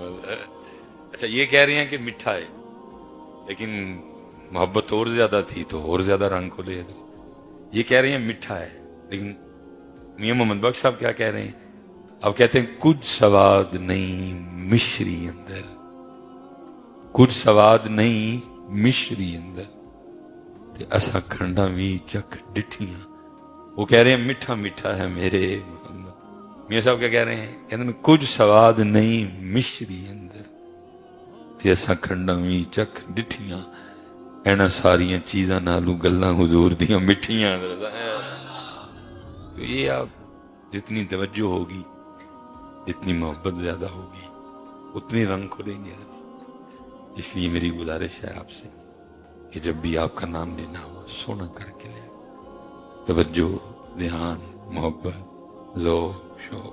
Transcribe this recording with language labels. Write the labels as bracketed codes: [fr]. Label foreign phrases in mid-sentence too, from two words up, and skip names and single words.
[ur] اچھا یہ کہہ رہے ہیں کہ میٹھا ہے، لیکن محبت اور زیادہ تھی تو اور زیادہ رنگ کھلے۔ یہ کہہ رہے ہیں میٹھا ہے، لیکن میاں محمد بخش صاحب کیا کہہ رہے ہیں، اب کہتے ہیں [pa] کچھ سواد نہیں مشری اندر، کچھ سواد نہیں مشری اندر، تے اساں کھنڈا بھی چک ڈٹھیاں۔ [ur] وہ کہہ رہے ہیں میٹھا میٹھا ہے میرے محمد۔ میاں صاحب کیا کہہ رہے ہیں، کہتے ہیں [pa] کچھ سواد نہیں مشری اندر، تے اساں کھنڈا بھی چک ڈٹھیاں، اینا ساریاں چیزاں نالو گلاں حضور دیاں مٹھیاں۔ [ur] تو یہ آپ جتنی توجہ ہوگی، جتنی محبت زیادہ ہوگی، اتنی رنگ کھلیں گے۔ اس لیے میری گزارش ہے آپ سے کہ جب بھی آپ کا نام لینا ہو سونا کر کے لے، توجہ، دھیان، محبت، ذوق، شوق۔